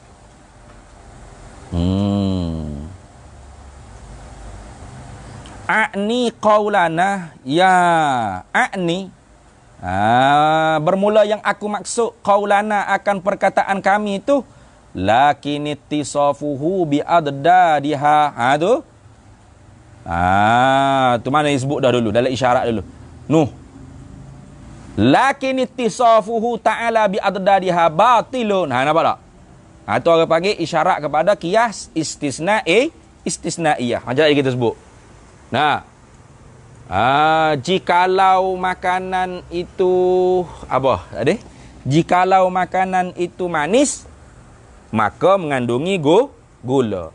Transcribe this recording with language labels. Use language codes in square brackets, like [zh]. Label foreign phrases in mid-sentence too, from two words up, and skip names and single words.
[ar] أعني قولنا يا أعني. [ms] Bermula yang aku maksud qaulana, akan perkataan kami itu, [ar] لكن اتصافه بعددها. [ms] Tu. Tu mana disebut dah dulu dalam isyarat dulu. Nuh, [ar] لكن اتصافه تعالى بعددها باطل. [ms] Nampak tak? Tu orang panggil isyarat kepada [ar] قياس استثنائية. [ms] Macam tadi kita sebut. Nah, jikalau makanan itu apa tadi? Jikalau makanan itu manis, maka mengandungi gula.